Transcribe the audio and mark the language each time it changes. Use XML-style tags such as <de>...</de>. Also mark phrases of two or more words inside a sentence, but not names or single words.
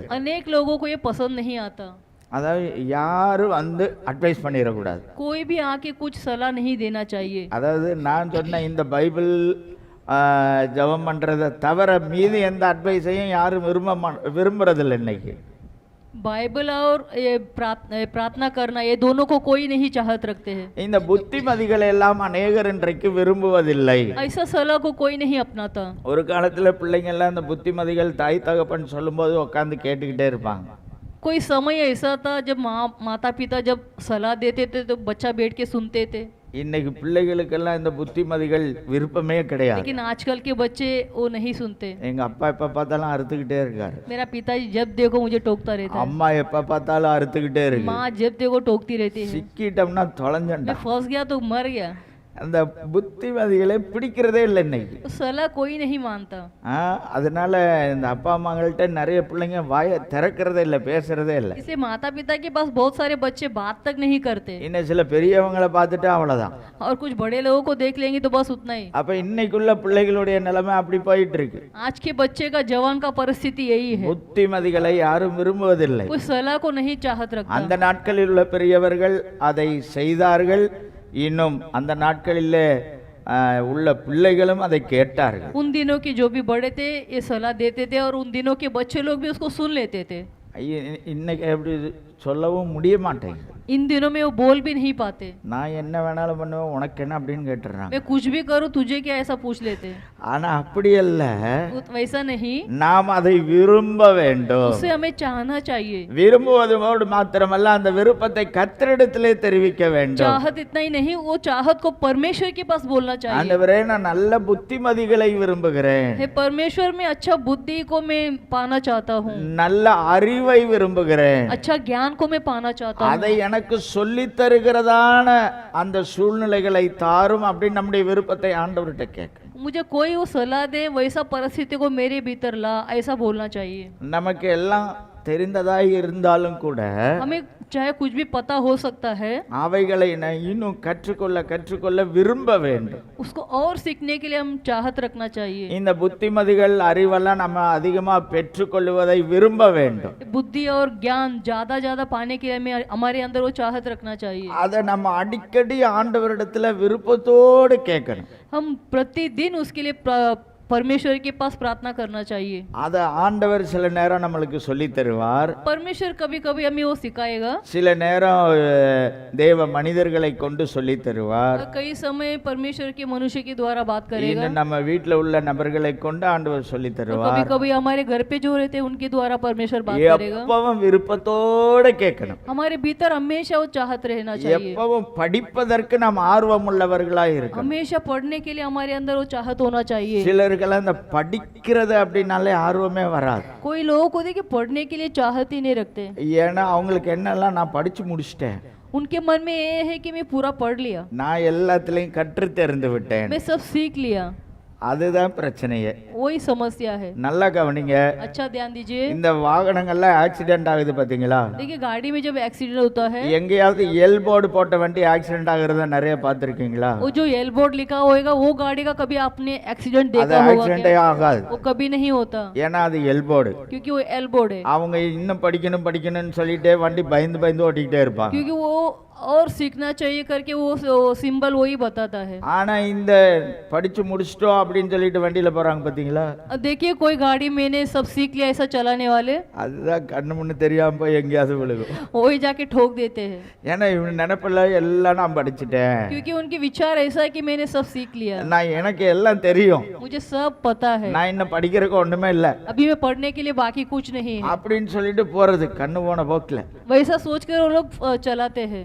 <hi>अनेक लोगों को ये पसंद नहीं आता।</hi> <ta>அதாவது யாரும் வந்து அட்வைஸ் பண்ணிடக்கூடாது.</ta> <hi>कोई भी आके कुछ सलाह नहीं देना चाहिए।</hi> <ta>அதாவது நான் சொன்ன இந்த பைபிள் ஜெபம் பண்றதை தவிர மீதி எந்த அட்வைஸையும் யாரும் விரும்புறதில்லை இன்னைக்கு.</ta> <hi>बाइबल और ये प्रार्थना करना ये दोनों को कोई नहीं चाहत रखते हैं।</hi> <ta>இந்த புத்திமதிகள் எல்லாம் அநேகர் இன்றைக்கு விரும்புவதில்லை.</ta> <hi>ऐसा सलाह को कोई नहीं अपनाता।</hi> <ta>ஒரு காலத்துல பிள்ளைங்க எல்லாம் இந்த புத்திமதிகள் தாய் தகப்பன் சொல்லும்போது உட்காந்து கேட்டுக்கிட்டே இருப்பாங்க.</ta> <hi>कोई समय ऐसा था जब माता पिता जब सलाह देते थे तो बच्चा बैठ के सुनते थे।</hi> <ta>இன்னைக்கு பிள்ளைகளுக்கெல்லாம் இந்த புத்திமதிகள் விருப்பமே கிடையாது.</ta> <hi>लेकिन आजकल के बच्चे वो नहीं सुनते।</hi> <ta>எங்க அப்பா எப்ப பார்த்தாலும் அறுத்துக்கிட்டே இருக்காரு.</ta> <hi>मेरा पिताजी जब देखो मुझे टोकता रहता है,</hi> <ta>அம்மா எப்ப பார்த்தாலும் அறுத்துக்கிட்டே இருக்கு.</ta> <hi>माँ जब देखो टोकती रहती है।</hi> <ta>சிக்கிட்டோம்னா தொலைஞ்சண்டா.</ta> <hi>मैं फंस गया तो मर गया।</hi> <ta>அந்த புத்திமதிகளை பிடிக்கிறதே இல்லை இன்னைக்கு.</ta> <hi>तो सलाह कोई नहीं मानता।</hi> <ta>அதனால இந்த அப்பா அம்மாங்கள்ட்ட நிறைய பிள்ளைங்க வாயை திறக்கிறதே இல்லை, பேசுறதே இல்லை.</ta> <hi>इसलिए माता पिता के पास बहुत सारे बच्चे बात तक नहीं करते।</hi> <ta>இன்னும் சில பெரியவங்களை பார்த்துட்டு அவ்வளவுதான்.</ta> <hi>और कुछ बड़े लोगों को देख लेंगे तो बस उतना ही।</hi> <ta>அப்ப இன்னைக்குள்ள பிள்ளைகளுடைய நிலைமை அப்படி போயிட்டு இருக்கு.</ta> <hi>आज के बच्चे का जवान का परिस्थिति यही है,</hi> <ta>புத்திமதிகளை யாரும் விரும்புவதில்லை.</ta> <hi>कोई सलाह को नहीं चाहत रखता।</hi> <ta>அந்த நாட்களில் உள்ள பெரியவர்கள் அதை செய்தார்கள். இன்னும் அந்த நாட்களிலே உள்ள பிள்ளைகளும் அதை கேட்டார்கள்.</ta> <hi>उन दिनों के जो भी बड़े थे ये सलाह देते थे और उन दिनों के बच्चे लोग भी उसको सुन लेते थे।</hi> <ta>இன்னைக்கு எப்படி சொல்லவும் முடிய மாட்டேங்குது.</ta> <hi>इन दिनों में वो बोल भी नहीं पाते।</hi> <ta>நான் என்ன வேணாலும் பண்ணுவேன், உனக்கு என்ன அப்படின்னு கேட்டுறாங்க.</ta> <hi>मैं कुछ भी करूँ तुझे क्या ऐसा पूछ लेते।</hi> <ta>ஆனா அப்படி அல்ல,</ta> <hi>वैसा नहीं,</hi> <ta>நாம் அதை விரும்ப வேண்டும்.</ta> <hi>उसे हमें चाहना चाहिए।</hi> <ta>விரும்புவதோடு மாத்திரமல்ல, அந்த விருப்பத்தை கர்த்தரிடத்திலே தெரிவிக்க வேண்டும்.</ta> <hi>चाहत इतना ही नहीं, वो चाहत को परमेश्वर के पास बोलना चाहिए।</hi> <ta>ஆண்டவரே நான் நல்ல புத்திமதிகளை விரும்புகிறேன்,</ta> <hi>हे परमेश्वर में अच्छा बुद्धि को मैं पाना चाहता हूँ,</hi> <ta>நல்ல அறிவை விரும்புகிறேன்,</ta> <hi>अच्छा ज्ञान को मैं पाना चाहता हूँ।</hi> <ta>அதை எனக்கு சொல்லி தருகிறதான அந்த சூழ்நிலைகளை தாரும் அப்படின்னு நம்முடைய விருப்பத்தை ஆண்டவர்கிட்ட கேட்க.</ta> <hi>मुझे कोई वो सलाह दे, वैसा परिस्थिति को मेरे भीतर ला, ऐसा बोलना चाहिए।</hi> <ta>நமக்கு எல்லாம் தெரிந்ததாய் இருந்தாலும் கூட</ta> <hi>हमें चाहे कुछ भी पता हो सकता है,</hi> <ta>அவைகளை இன்னும் கற்றுக்கொள்ள விரும்ப வேண்டும்.</ta> <hi>उसको और सीखने के लिए हम चाहत रखना चाहिए।</hi> <ta>இந்த புத்திமதிகள் அறிவெல்லாம் நம்ம அதிகமா பெற்றுக்கொள்வதை விரும்ப வேண்டும்.</ta> <hi>बुद्धि और ज्ञान ज्यादा पाने के लिए हमें हमारे अंदर वो चाहत रखना चाहिए।</hi> <ta>அதை நம்ம अடிக்கடி ஆண்டவரிடத்துல விருப்பத்தோடு கேட்கணும்.</ta> <hi>हम प्रतिदिन उसके लिए परमेश्वर के पास प्रार्थना करना चाहिए।</hi> <ta>அதை ஆண்டவர் சில நேரம் நம்மளுக்கு சொல்லி தருவார்,</ta> <hi>परमेश्वर कभी कभी हमें वो सिखाएगा,</hi> <ta>சில நேரம் தேவ மனிதர்களை கொண்டு சொல்லி தருவார்,</ta> <hi>और कई समय परमेश्वर के मनुष्य के द्वारा बात करेगा,</hi> <ta>இன்னும் நம்ம வீட்டில் உள்ள நபர்களை கொண்டு ஆண்டவர் சொல்லி</ta> <hi>और</hi> <ta>தருவார்.</ta> <hi>कभी कभी हमारे घर पे जो रहते हैं उनके द्वारा परमेश्वर बात करेगा।</hi> <ta>எப்பவும் விருப்பத்தோட கேட்கணும்,</ta> <hi>हमारे भीतर हमेशा वो चाहत रहना चाहिए,</hi> <ta>எப்பவும் படிப்பதற்கு நாம் ஆர்வம் உள்ளவர்களாய் இருக்கணும்.</ta> <hi>हमेशा पढ़ने के लिए हमारे अंदर वो चाहत होना चाहिए।</hi> <ta>சிலருக்கெல்லாம் இந்த படிக்கிறது அப்படின்னாலே ஆர்வமே வராது.</ta> <hi>कोई लोगों को देखिए पढ़ने के लिए चाहत ही नहीं रखते,</hi> <ta>ஏன்னா அவங்களுக்கு என்னெல்லாம் நான் படிச்சு முடிச்சிட்டேன்,</ta> <hi>उनके मन में ये है कि मैं पूरा पढ़ लिया,</hi> <ta>நான் எல்லாத்துலயும் கற்று தெரிந்து விட்டேன்.</ta> <hi>मैं सब सीख लिया।</hi> <ta>அதுதான் பிரச்சனையே.</ta> <hi>वही समस्या है।</hi> <ta>நல்லா கவனிங்க,</ta> <hi>अच्छा ध्यान दीजिए।</hi> <ta>இந்த வாகனங்கள்ல ஆக்சிடென்ட் ஆகுது பாத்தீங்களா?</ta> <hi>देखिए गाड़ी में जब एक्सीडेंट होता है,</hi> <ta>எங்கேயாவது</ta> <en>L board</en> <ta>போட்ட வண்டி ஆக்சிடென்ட் ஆகுறத நிறைய பார்த்திருக்கீங்களா?</ta> <hi>वो जो</hi> <en>L board</en> <hi>लिखा होगा वो गाड़ी का कभी आपने एक्सीडेंट</hi> <ta>அது</ta> <hi>देखा होगा</hi> <ta>ஆக்சிடென்டே</ta> <hi>क्या?</hi> <ta>ஆகாது,</ta> <hi>वो कभी नहीं होता,</hi> <ta>ஏன்னா அது</ta> <en>L board.</en> <hi>क्योंकि वो</hi> <en>L board</en> <hi>है,</hi> <ta>அவங்க இன்னும் படிக்கணும் படிக்கணும்னு சொல்லிட்டே வண்டி பயந்து பயந்து ஓட்டிக்கிட்டே இருப்பாங்க.</ta> <hi>क्योंकि वो और सीखना चाहिए करके वो सिंबल वही बताता है।</hi> <ta>ஆனா இந்த படிச்சு முடிச்சிட்டோம் அப்படின்னு சொல்லிட்டு வண்டியில போறாங்க பாத்தீங்களா?</ta> <hi>अब देखिए कोई गाड़ी मैंने सब सीख लिया ऐसा चलाने वाले,</hi> <ta>அதுதான் கண்ணு முன்னு தெரியாம போய் எங்கேயாவது விழுகும்.</ta> <hi>वही जाके ठोक देते हैं,</hi> <ta>ஏன்னா இவன் நினைப்பில் எல்லாம் நான் படிச்சுட்டேன்,</ta> <hi>क्योंकि उनके विचार ऐसा है कि मैंने सब सीख लिया,</hi> <ta>நான் எனக்கு எல்லாம் தெரியும்,</ta> <hi>मुझे सब पता है,</hi> <ta>நான் இன்னும் படிக்கிறதுக்கு ஒண்ணுமே இல்லை</ta> <hi>अभी मैं पढ़ने के लिए बाकी कुछ नहीं है,</hi> <ta>அப்படின்னு சொல்லிட்டு போறது கண்ணு போன போக்குல.</ta> <hi>वैसा सोचकर वो लोग चलाते हैं,</hi>